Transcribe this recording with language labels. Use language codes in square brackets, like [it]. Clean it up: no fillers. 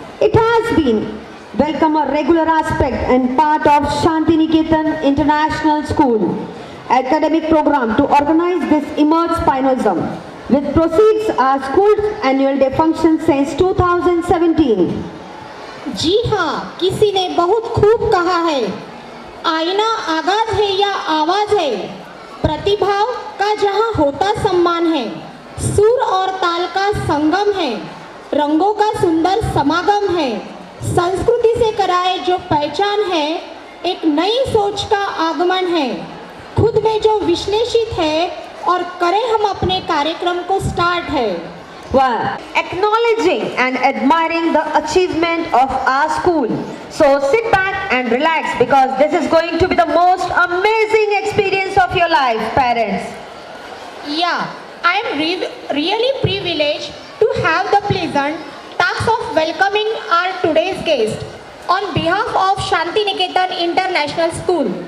[en] It has been become a regular aspect and part of Shantiniketan International School academic program to organize this Emerge Spinoism, which proceeds our school's annual day function since 2017. [hi] जी हाँ, किसी ने बहुत खूब कहा है, आईना आगाज है या आवाज है, प्रतिभाव का जहाँ होता सम्मान है, सुर और ताल का संगम है, रंगों का सुंदर समागम है, संस्कृति से कराए जो पहचान है, एक नई सोच का आगमन है, खुद में जो विश्लेषित है और करें हम अपने कार्यक्रम को स्टार्ट है। [en] Well, acknowledging and admiring the achievement of our school. So sit back and relax because this is going to be the most amazing experience of your life, parents. Yeah, I am really privileged to have the pleasant task of welcoming our today's guest on behalf of Shantiniketan International School.